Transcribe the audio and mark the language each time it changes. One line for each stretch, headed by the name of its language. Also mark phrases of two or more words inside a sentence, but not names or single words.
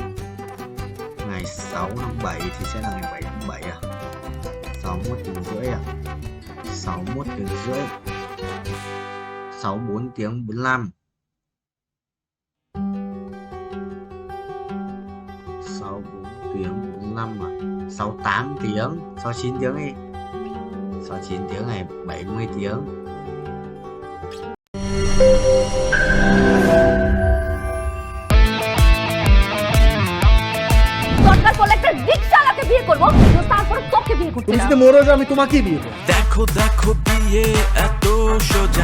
Vietnamese: Ngày 6 tháng 7 thì sẽ là ngày 7 tháng 7 61 tiếng rưỡi 61 tiếng rưỡi 64 tiếng 45, 64 tiếng 45 68 tiếng 69 tiếng đi, 69 tiếng này 70 tiếng.
Bangla: দরকার পড়লে একটা রিকশাওয়ালাকে বিয়ে করবো, তারপর তোকে বিয়ে করতে তুমি যদি মরে যাও আমি তোমাকেই বিয়ে করব। দেখো দেখো বিয়ে এত সোজা।